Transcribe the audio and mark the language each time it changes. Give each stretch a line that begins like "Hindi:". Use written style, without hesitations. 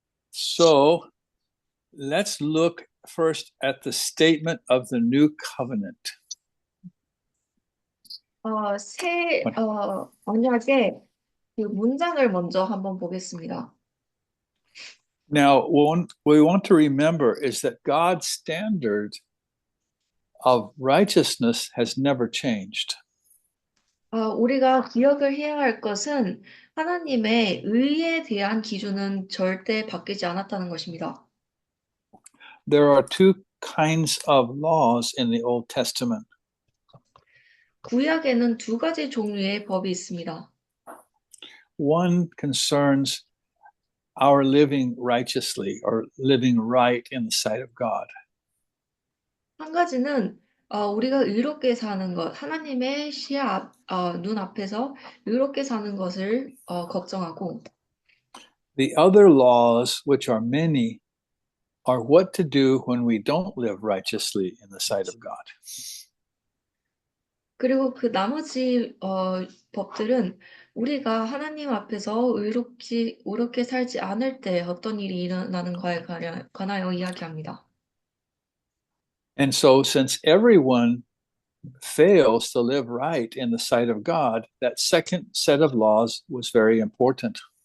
English: So let's look first at the statement of the new covenant.
Korean: 새 언약의 그 문장을 먼저 한번 보겠습니다.
English: Now, what we want to remember is that God's standard of righteousness has never changed.
Korean: 우리가 기억을 해야 할 것은 하나님의 의에 대한 기준은 절대 바뀌지 않았다는 것입니다.
English: There are two kinds of laws in the Old Testament.
Korean: 구약에는 두 가지 종류의 법이 있습니다.
English: One concerns our living righteously or living right in the sight of God.
Korean: 한 가지는 우리가 의롭게 사는 것, 하나님의 눈 앞에서 의롭게 사는 것을 걱정하고
English: The other laws, which are many, are what to do when we don't live righteously in the sight of God.
Korean: 그리고 그 나머지 법들은 우리가 하나님 앞에서 의롭게 살지 않을 때 어떤 일이 일어나는 거에 관하여 이야기합니다.
English: And so, since everyone fails to live right in the sight of God, that second set of laws was very important.